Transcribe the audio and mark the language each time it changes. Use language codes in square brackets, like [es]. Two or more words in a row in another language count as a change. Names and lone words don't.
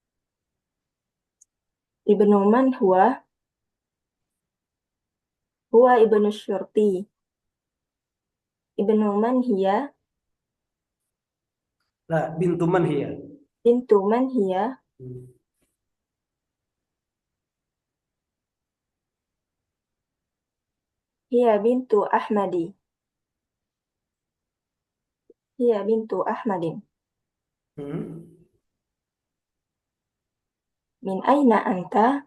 [ar] ابن من هو؟ هو ابن الشرطي. ابن من هي? لا، بنت من هي? بنت من هي? هي بنت أحمد. هي بنت أحمدٍ. Hmm. من أين أنت?